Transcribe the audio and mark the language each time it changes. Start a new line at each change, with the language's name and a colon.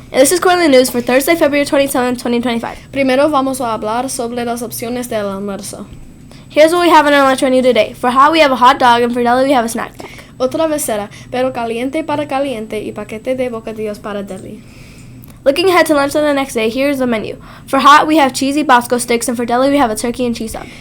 English: And this is Cortland News for Thursday, February 27, 2025.
Spanish: Primero vamos a hablar sobre las opciones del almuerzo.
English: Here's what we have on our lunch menu today. For hot, we have a hot dog, and for deli, we have a snack pack.
Spanish: Otra vez será, pero caliente para caliente y paquete de bocadillos para deli.
English: Looking ahead to lunch on the next day, here's the menu. For hot, we have cheesy Bosco sticks, and for deli, we have a turkey and cheese sub.